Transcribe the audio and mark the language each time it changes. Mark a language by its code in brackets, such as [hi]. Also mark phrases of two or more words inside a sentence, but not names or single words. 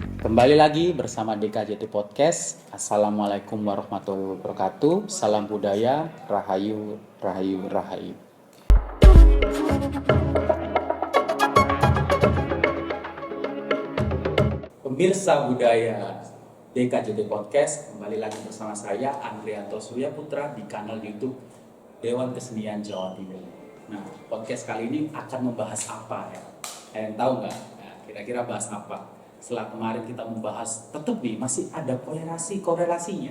[id] Kembali lagi bersama DKJT Podcast. [ar] Assalamualaikum warahmatullahi wabarakatuh. [id] Salam budaya, rahayu, rahayu, rahayu. Pemirsa budaya DKJT Podcast, kembali lagi bersama saya Andrianto Surya Putra di kanal YouTube Dewan Kesenian Jawa Timur. Nah, podcast kali ini akan membahas apa ya? Kalian tahu nggak? Nah, kira-kira bahas apa? Setelah kemarin kita membahas, tetap nih masih ada korelasinya.